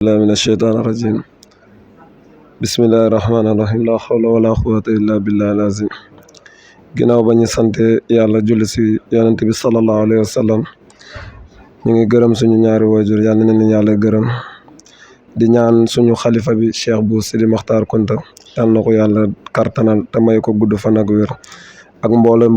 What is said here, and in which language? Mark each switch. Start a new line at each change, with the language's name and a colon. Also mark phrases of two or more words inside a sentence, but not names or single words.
Arabic: الله من الشيطان الرجيم بسم الله الرحمن الرحيم لا حول ولا قوة إلا بالله العظيم
Wolof: ginnaaw ba ñu sante yàlla julli si yonent bi
Arabic: صلى الله عليه وسلم
Wolof: ñu ngi gërëm suñu ñaari waajur yàlla na leen yàlla gërëm di ñaan suñu xalifa bi Cheikh Bou Sidi Mokhtar Kounta yàlla na ko yàlla kartanal te may ko gudd fan ak wér ak mboolem